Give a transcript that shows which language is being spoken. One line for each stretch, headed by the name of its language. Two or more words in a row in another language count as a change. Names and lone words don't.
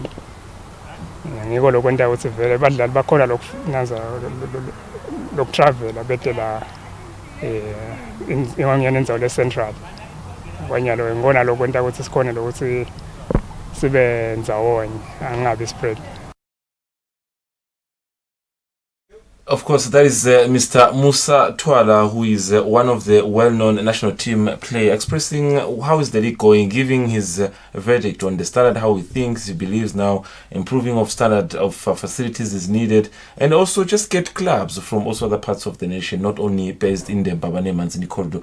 Swati: Ngiko lokwenta ukuthi vele badlali bakhona lokunaza lokutravel abetela ingangena enzawo le central kwanyalo ngona lokwenta ukuthi sikhona lokuthi sibe ndzawonye angabi spread.
English: Of course, that is Mr. Musa Twala, who is one of the well-known national team players, expressing how is the league going, giving his verdict on the standard, how he thinks, he believes now improving of standard of facilities is needed, and also just get clubs from also other parts of the nation, not only based in the Mbabane Manzini corridor.